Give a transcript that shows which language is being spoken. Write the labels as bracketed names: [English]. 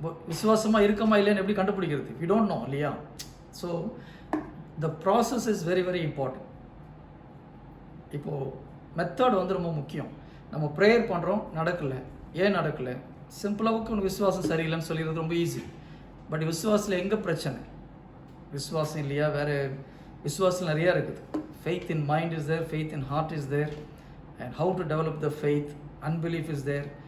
[Tamil] விசுவாசமாக இருக்கமா இல்லைன்னு எப்படி கண்டுபிடிக்கிறது? [English] we don't know [Tamil] இல்லையா? [English] So the process is very very important. [Tamil] இப்போது மெத்தட் வந்து ரொம்ப முக்கியம். நம்ம ப்ரேயர் பண்ணுறோம், நடக்கலை, ஏன் நடக்கலை? சிம்பிளாவுக்கு உனக்கு விசுவாசம் சரியில்லைன்னு சொல்லிடுறது ரொம்ப ஈஸி. பட் விசுவாசத்தில் எங்கே பிரச்சனை? விசுவாசம் இல்லையா? வேறு விசுவாசம் நிறையா இருக்குது. [English] Faith in mind is there, faith in heart is there, and how to develop the faith, unbelief is there.